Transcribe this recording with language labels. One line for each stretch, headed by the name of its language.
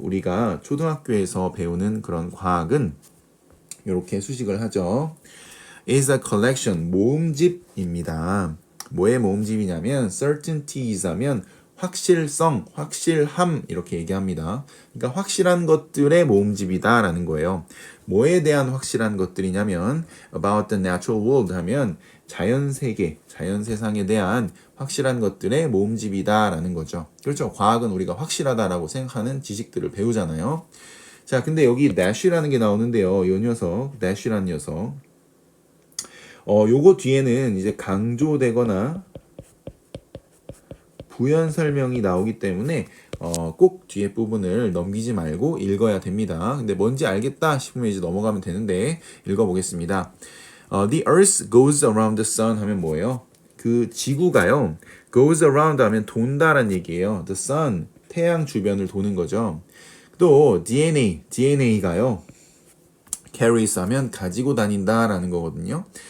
Korean: 우리가 초등학교에서 배우는 그런 과학은 이렇게 수식을 하죠.
English: is a collection,
Korean: 모음집입니다. 뭐의 모음집이냐면 certainties 하면 확실성, 확실함 이렇게 얘기합니다. 그러니까 확실한 것들의 모음집이다 라는 거예요. 뭐에 대한 확실한 것들이냐면
English: about the natural world
Korean: 하면 자연세계, 자연세상에 대한 확실한 것들의 모음집이다 라는 거죠. 그렇죠. 과학은 우리가 확실하다라고 생각하는 지식들을 배우잖아요. 자, 근데 여기 dash라는 게 나오는데요. 이 녀석, dash라는 녀석 요거 뒤에는 이제 강조되거나 부연 설명이 나오기 때문에 꼭 뒤에 부분을 넘기지 말고 읽어야 됩니다. 근데 뭔지 알겠다 싶으면 이제 넘어가면 되는데 읽어보겠습니다.
English: The Earth goes around the sun
Korean: 하면 뭐예요? 그 지구가요.
English: goes around
Korean: 하면 돈다란 얘기예요.
English: The sun,
Korean: 태양 주변을 도는 거죠. 또 DNA가요. carries 하면 가지고 다닌다라는 거거든요.